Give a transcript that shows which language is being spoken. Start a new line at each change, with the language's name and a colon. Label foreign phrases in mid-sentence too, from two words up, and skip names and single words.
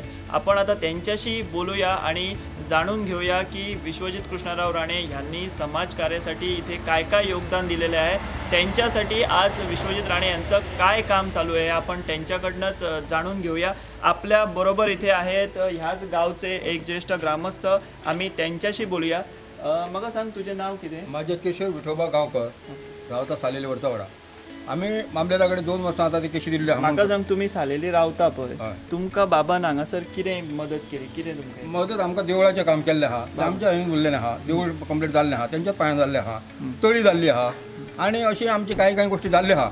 Marathi: आपण आता त्यांच्याशी बोलूया आणि जाणून घेऊया की विश्वजित कृष्णराव राणे यांनी समाजकार्यासाठी इथे काय काय योगदान दिलेले आहे, त्यांच्यासाठी आज विश्वजित राणे यांचं काय काम चालू आहे, आपण त्यांच्याकडनंच जाणून घेऊया। आपल्या बरोबर इथे आहेत ह्याच गावचे एक ज्येष्ठ ग्रामस्थ, आम्ही त्यांच्याशी बोलूया। मग सांग, तुझे नाव किती?
Konkani: माझे केशव विठोबा गावकर, रावता सालेली वरचा वाडा। आम्ही मामलेदाराकडे 2 वर्सां आता ती केशी दिल्ली। म्हाका सांग, तुम्ही सालेली रावता पळय, हय। तुमका बाबान हांगासर कितें मदत केली, कितें तुमकां मदत आमकां देवळाचें काम केल्लें आहा, आमच्या हांवें उरलेलें आहा, देवूळ कंप्लीट जाल्लें आहा, तेंच्या पांयां जाल्लें आहा, तळी जाल्ली आहा, आनी अशी आमची कांय गोश्टी जाल्ल्यो आहा।